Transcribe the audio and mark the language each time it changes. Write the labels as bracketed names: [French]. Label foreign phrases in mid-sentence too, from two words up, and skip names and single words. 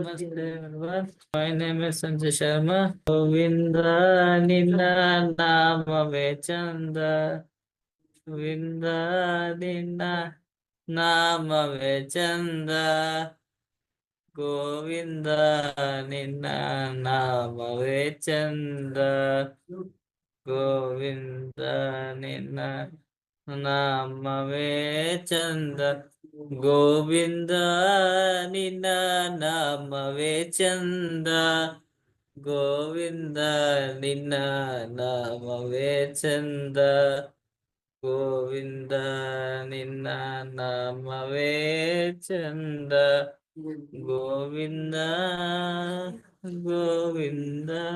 [English] everyone. My name is Sanjay Sharma. [Kannada] ಗೋವಿಂದ ನಿನ್ನ ನಾಮವೇ ಚಂದ. ಗೋವಿಂದ ನಿನ್ನ ನಾಮವೇ ಚಂದ. ಗೋವಿಂದ ನಿನ್ನ ನಾಮವೇ ಚಂದ. ಗೋವಿಂದ ನಿನ್ನ ನಾಮವೇ ಚಂದ. ಗೋವಿಂದ ನಿನ್ನ ನಾಮವೇ ಚಂದ ಗೋವಿಂದ ನಿನ್ನ ನಾಮವೇ ಚಂದ ಗೋವಿಂದ ನಿನ್ನ ನಾಮವೇ ಚಂದ ಗೋವಿಂದ ಗೋವಿಂದ